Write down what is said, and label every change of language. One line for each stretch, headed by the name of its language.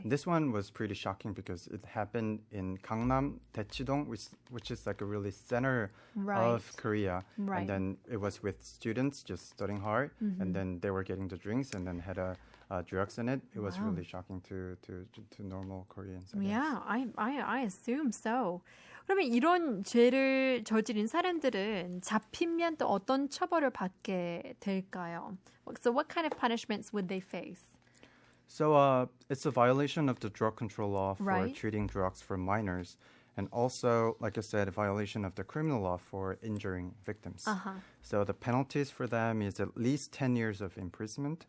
English: this one was pretty shocking because it happened in Gangnam, Daechidong, which is like a really center of Korea. Right. And then it was with students just studying hard, and then they were getting the drinks and then had drugs in it. It was really shocking to normal Koreans. I guess. Yeah, I assume so.
Korean: 그러면 이런 죄를 저지른 사람들은 잡히면 또 어떤 처벌을 받게 될까요?
English: So what kind of punishments would they face? So it's a violation of the drug control law for Right. treating drugs for minors. And also, like I said, a violation of the criminal law for injuring victims. So the penalties for them is at least 10 years of imprisonment,